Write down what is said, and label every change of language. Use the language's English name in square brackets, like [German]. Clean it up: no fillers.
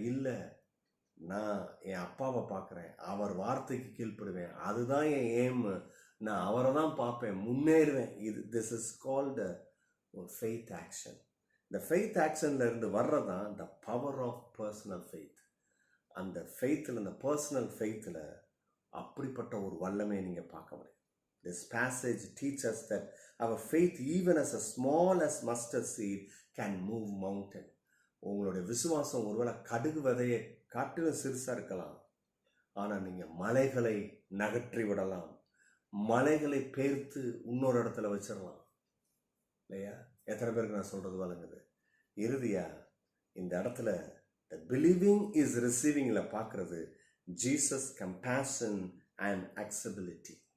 [Tamil] இல்லை, நான் என் அப்பாவை பார்க்குறேன், அவர் வார்த்தைக்கு கீழ்ப்படுவேன், அதுதான் என் எய்ம், நான் அவரை தான் பார்ப்பேன், முன்னேறுவேன். [English] This is called ஒரு faith action. [Tamil] இந்த ஃபெய்த் ஆக்ஷன்ல இருந்து வர்றதான் [English] The power of personal faith. [Tamil] அந்த ஃபெய்த்தில், இந்த பர்சனல் ஃபெய்த்தில் அப்படிப்பட்ட ஒரு வல்லமையை நீங்கள் பார்க்க முடியும். [English] This passage teaches us that our faith, even as small as mustard seed, can move mountain. [Tamil] உங்களுடைய விசுவாசம் ஒருவேளை கடுகு விதையை காட்டிலும் சிறுசாக இருக்கலாம், ஆனால் நீங்கள் மலைகளை நகற்றி விடலாம், மலைகளை பேர்த்து இன்னொரு இடத்துல வச்சிடலாம் இல்லையா? எத்தனை பேருக்கு நான் சொல்கிறது வழங்குது? இறுதியா இந்த இடத்துல [English] the believing is receiving [Tamil] ல பார்க்கறது [English] Jesus compassion and accessibility.